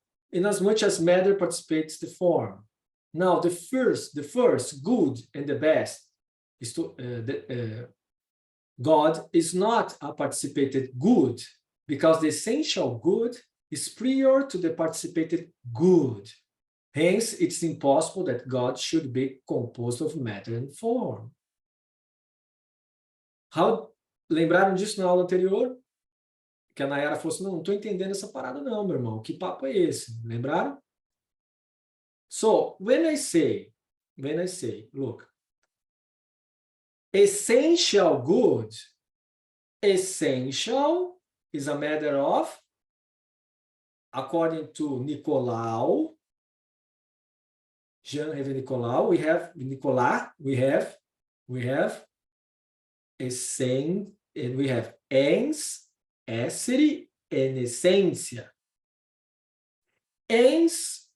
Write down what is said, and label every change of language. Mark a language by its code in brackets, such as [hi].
[en] In as much as matter participates the form. Now, the first good and the best is to God is not a participated good, because the essential good is prior to the participated good. Hence, it's impossible that God should be composed of matter and form. [pt] Lembraram disso na aula anterior? Que a Nayara falou assim, não estou entendendo essa parada não, meu irmão. Que papo é esse? Lembraram? [en] So, when I say, look, essential good, essential is a matter of, according to Nicolau, Jean-Hervé Nicolau, we have essence, and we have ens, essere, and essência. Ens